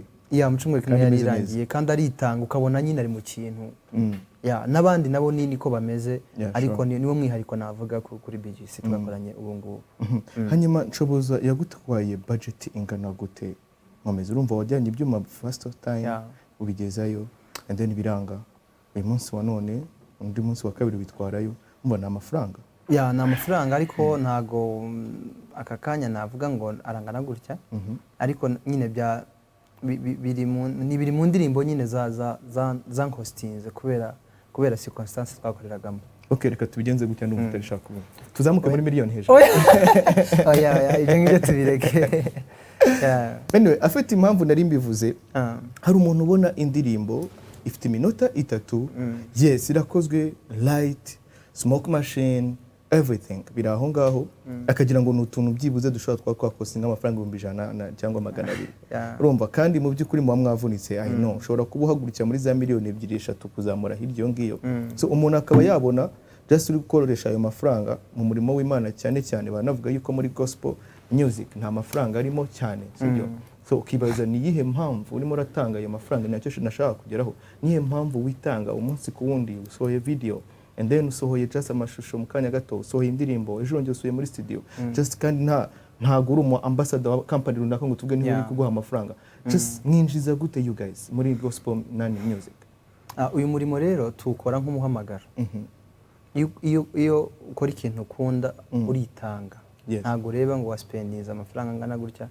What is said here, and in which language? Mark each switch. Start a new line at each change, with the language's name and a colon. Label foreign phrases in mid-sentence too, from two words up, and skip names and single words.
Kinyarwanda: mu cyumweru kimwe yari irangiye kandi aritanga ukabona nyine ari mu kintu n'abandi nabo niko bameze ariko niwo mwihariko navuga kuri BGC twakoranye ubu ngubu hanyuma Nshoboza yagutwaye budget ingana gute nkomeza urumva wajyanye ibyuma
English: first time
Kinyarwanda: ubigezayo
English: and then
Kinyarwanda: biranga uyu munsi wa none undi munsi wa kabiri bitwarayo mbona amafaranga ni amafaranga ariko ntago aka kanya navuga ngo arangana gutya ariko nyine biri mu ndirimbo nyine za hostinze kubera circumstance twakoreragamo reka tubigenze gutya ndumva utarishaka kuvuga tuzamuke muri miliyoni hejuru ibyo ngibyo tubireke anyway afite impamvu nari mbivuze hari umuntu ubona indirimbo ifite iminota 3 yes irakozwe
English: light smoke machine everything
Kinyarwanda: biri aho ngaho akagira ngo n'utuntu byibuze dushobora twakosinga amafaranga 100 cyangwa 200 urumva kandi mu by'ukuri mu mwavunitse
English: I know
Kinyarwanda: ushobora kubuhagurukira muri za miliyoni 2-3 kuzamura hiryo ngiyo so umuntu akaba yabona just uri gukoresha ayo mafaranga mu murimo w'Imana cyane banavuga yuko muri
English: gospel music
Kinyarwanda: nta mafaranga arimo cyane sibyo so ukibaza ni yihe mpamvu urimo ratanga ayo mafaranga nacyo nashaka kugeraho nihe mpamvu witanga umunsi ku wundi usohoye video
English: and then
Kinyarwanda: usohoye just amashusho mu kanya gato usohoye indirimbo ejo ngeze usuye muri studio just kandi ntago uri umu ambassador wa company runaka ngo tubwe niwe uri kuguha amafaranga just ninjiza gute
English: you guys
Kinyarwanda: muri
English: gospel music
Kinyarwanda: uyu murimo rero tuwukora nk'umuhamagaro iyo ukora ikintu ukunda uritanga ntago ureba ngo waspendinze amafaranga ngana gutya